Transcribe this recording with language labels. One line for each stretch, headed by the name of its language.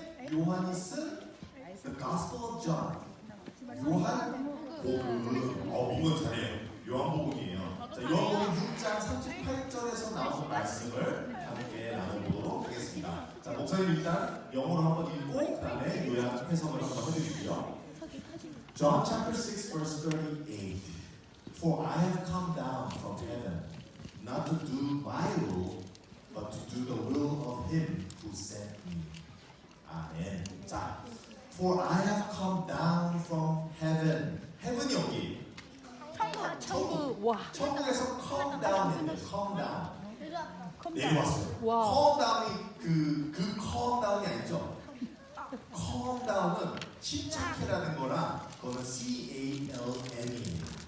Korean: 요한이 쓴
English: The Gospel of John.
Korean: 요한복음. 민건 잘해요. 요한복음이에요. 자, 요한복음 6장 38절에서 나온 말씀을 함께 나눠보도록 하겠습니다. 자, 목사님 일단 영어로 한번 읽고 그 다음에 요약 해석을 한번 해드릴게요.
English: John chapter 6 verse 38. For I have come down from heaven, not to do my will, but to do the will of him who sent me.
Korean: 아멘.
English: 자, For I have come down from heaven.
Korean: heaven이 어디? 천국. 와. 천국에서 come down 했네.
English: come down. 내려왔어요.
Korean: 와. come down이 그 come down이 아니죠? come down은 침착해라는 거랑 그거는 C-A-L-M이에요.